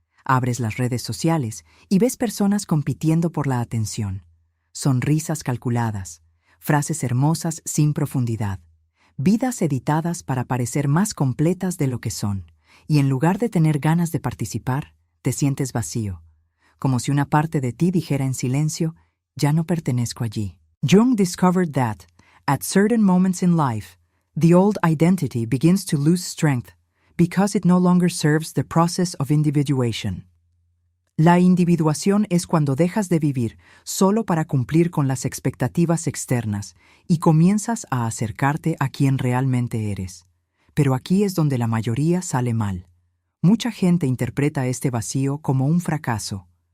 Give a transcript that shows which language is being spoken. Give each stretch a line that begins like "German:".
Spanish: Abres las redes sociales y ves personas compitiendo por la atención, sonrisas calculadas, frases hermosas sin profundidad, vidas editadas para parecer más completas de lo que son, y en lugar de tener ganas de participar, te sientes vacío, como si una parte de ti dijera en silencio, ya no pertenezco allí.
English: Jung discovered that, at certain moments in life, the old identity begins to lose strength because it no longer serves the process of individuation.
Spanish: La individuación es cuando dejas de vivir solo para cumplir con las expectativas externas y comienzas a acercarte a quien realmente eres. Pero aquí es donde la mayoría sale mal. Mucha gente interpreta este vacío como un fracaso.